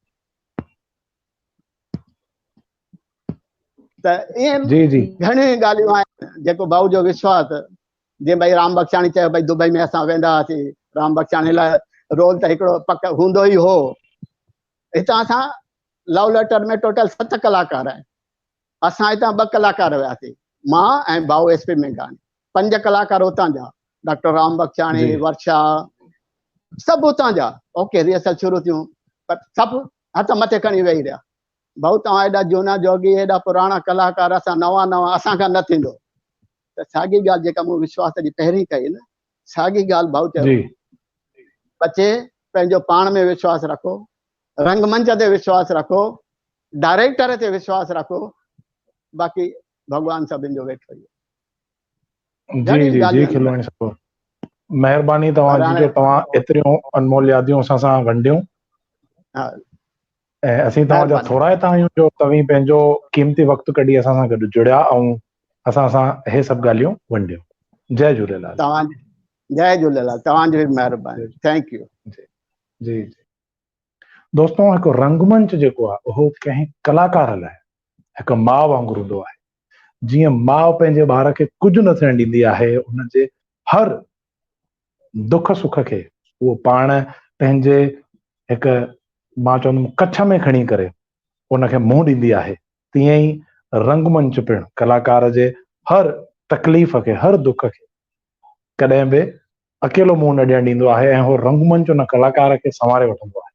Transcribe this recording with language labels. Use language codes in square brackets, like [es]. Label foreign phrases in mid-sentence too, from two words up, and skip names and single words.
[sd] त ईअं घणियूं ॻाल्हियूं आहिनि जेको भाउ जो विश्वास, जीअं भई राम बख्शाणी चयो भई दुबई में असां वेंदा हुआसीं, राम बख्शाणी लाइ रोल त हिकिड़ो पक हूंदो ई हो। हितां असां लव लेटर में टोटल 7 कलाकार आहिनि, असां हितां 2 कलाकार वियासीं, मां ऐं भाउ SP मेघाणी। 5 कलाकार हुतां जा, डॉक्टर राम बख्शाणी, वर्षा, सभु हुतां जा। ओके, रिहर्सल शुरू थियूं, पर सभु हथ मथे खणी वेही रहिया। भाउ तव्हां एॾा झूना जोगी, एॾा पुराणा कलाकार, असां नवां नवां, असांखां न थींदो। त साॻी ॻाल्हि जेका मूं विश्वास जी पहिरीं कई न, साॻी ॻाल्हि भाउ चयो, बचे पंहिंजो पाण में विश्वास रखो, रंगमंच ते विश्वास रखो, डायरेक्टर ते विश्वास रखो, बाक़ी भॻवान सभिनि जो वेठो ई जी जी जी खिलवाणी साहब, महिरबानी तव्हांजी जो तव्हां एतिरियूं अनमोल यादियूं असां सां वंडियूं। ऐं असीं तव्हांजा थोराइता आहियूं जो तव्हीं पंहिंजो क़ीमती वक़्तु कढी असां सां गॾु जुड़िया ऐं असां सां हे सभु ॻाल्हियूं वंडियूं। जय झूलेलाल। जय झूलेलाल, तव्हांजी बि महिरबानी, [en] thank you. [sd] जी जी दोस्तों, हिकु रंगमंच जेको आहे उहो कंहिं कलाकार लाइ हिकु माउ वांगुरु हूंदो आहे। जीअं माउ पंहिंजे ॿार खे कुझु न थियणु ॾींदी आहे, हुनजे हर दुख सुख खे उहो पाण पंहिंजे हिकु मां चवंदुमि कच्छ में खणी करे उनखे मुंहुं ॾींदी आहे, तीअं ई रंगमंच पिणु कलाकार जे हर तकलीफ़ खे, हर दुख खे कॾहिं बि अकेलो मुंहुं न ॾियणु ॾींदो आहे, ऐं उहो रंगमंच उन कलाकार खे संवारे वठंदो आहे।